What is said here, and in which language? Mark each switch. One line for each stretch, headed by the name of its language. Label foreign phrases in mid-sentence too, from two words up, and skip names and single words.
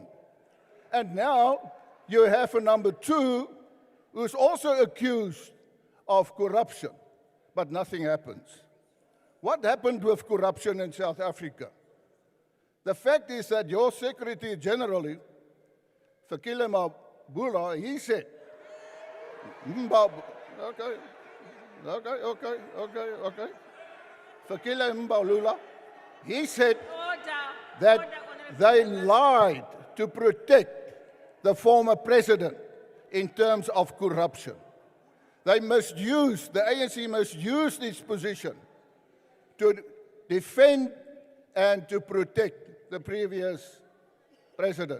English: And now you have a number two who's also accused of corruption, but nothing happens. What happened with corruption in South Africa? The fact is that your Secretary General, Fikile Mabula, he said, okay. Fikile Mbalula, he said that they lied to protect the former president in terms of corruption. They misused, the ANC must use this position to defend and to protect the previous president.